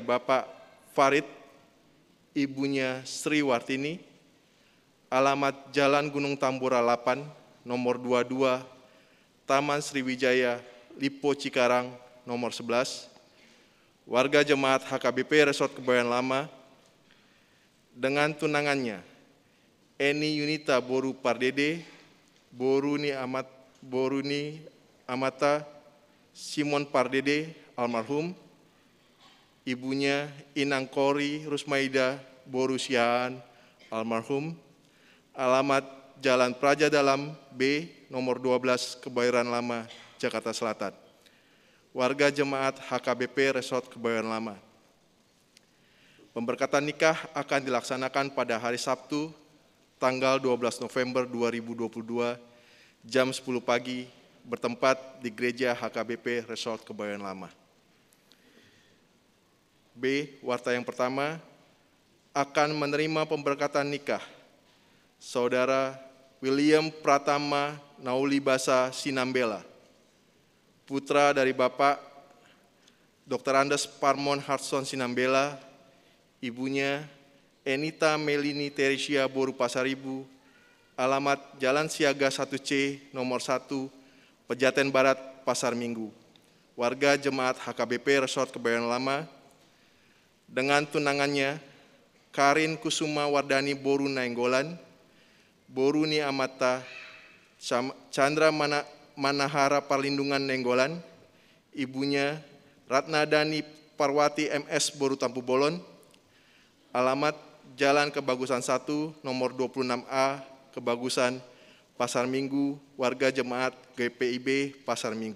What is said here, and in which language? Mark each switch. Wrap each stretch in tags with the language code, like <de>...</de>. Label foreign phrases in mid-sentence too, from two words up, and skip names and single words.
<id>Bapak Farid, ibunya Sri Wartini, alamat Jalan Gunung Tambora 8, nomor 22, Taman Sriwijaya, Lipo Cikarang, nomor 11, warga jemaat HKBP Resort Kebayoran Lama, dengan tunangannya Eni Yunita Boru Pardede, Boruni Amata Simon Pardede almarhum, ibunya Inang Kori Rusmaida Boru Sihaan almarhum, alamat Jalan Praja Dalam B, nomor 12, Kebayoran Lama, Jakarta Selatan. Warga jemaat HKBP Resort Kebayoran Lama. Pemberkatan nikah akan dilaksanakan pada hari Sabtu, tanggal 12 November 2022, jam 10 pagi, bertempat di Gereja HKBP Resort Kebayoran Lama. B. Warta yang pertama, akan menerima pemberkatan nikah Saudara William Pratama Naulibasa Sinambela, putra dari Bapak Dr. Andes Parmon Hartson Sinambela, ibunya Enita Melini Teresia Boru Pasaribu, alamat Jalan Siaga 1C, nomor 1, Pejaten Barat, Pasar Minggu. Warga jemaat HKBP Resort Kebayoran Lama, dengan tunangannya Karin Kusuma Wardani Boru Nainggolan,</id> <bbc>Boruni Amata</bbc> <id>Chandra Manahara Perlindungan Nainggolan, ibunya Ratna Dani Parwati MS Boru Tampu Bolon, alamat Jalan Kebagusan 1, nomor 26A, Kebagusan, Pasar Minggu, warga jemaat GPIB Pasar Minggu.</id>